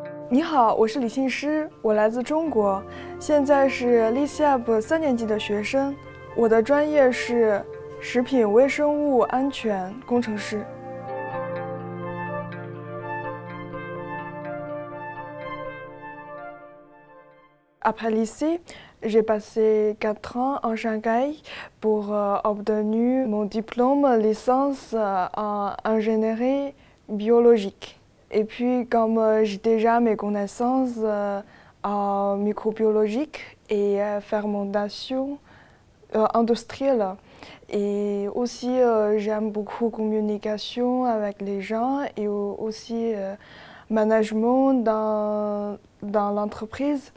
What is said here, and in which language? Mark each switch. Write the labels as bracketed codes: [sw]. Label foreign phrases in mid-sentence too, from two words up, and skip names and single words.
[zh] 你好，我是李信诗，我来自中国，现在是 LICEAB3年级的学生。我的专业是食品微生物安全工程师。 [fr] Après lycée, j'ai passé 4 ans en Shanghai pour obtenir mon diplôme licence en ingénierie biologique. Et puis, comme j'ai déjà mes connaissances en microbiologique et fermentation industrielle, et aussi j'aime beaucoup communication avec les gens et aussi management dans l'entreprise.